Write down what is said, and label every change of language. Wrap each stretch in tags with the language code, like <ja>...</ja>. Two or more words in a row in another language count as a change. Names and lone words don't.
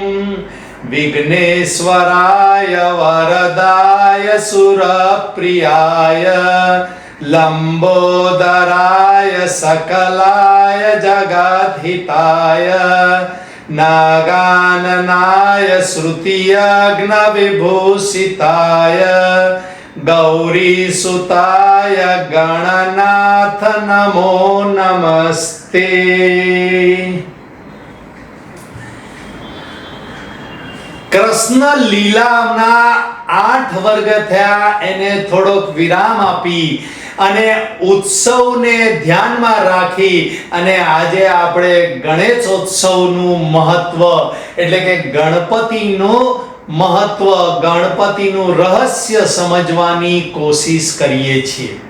<sa>विघ्नेश्वराय वरदाय सुरप्रियाय लंबोदराय सकलाय जगद्हिताय नागाननाय श्रुतियज्ञविभूषिताय गौरीसुताय गणनाथ नमो नमस्ते।</sa> <gu>કૃષ્ણ લીલાના 8 વર્ગ થયા, એને થોડોક વિરામ આપી અને ઉત્સવને ધ્યાનમાં રાખી અને આજે આપણે ગણેશોત્સવનું મહત્વ એટલે કે ગણપતિનું મહત્વ, ગણપતિનું રહસ્ય સમજવાની કોશિશ કરીએ છીએ।</gu>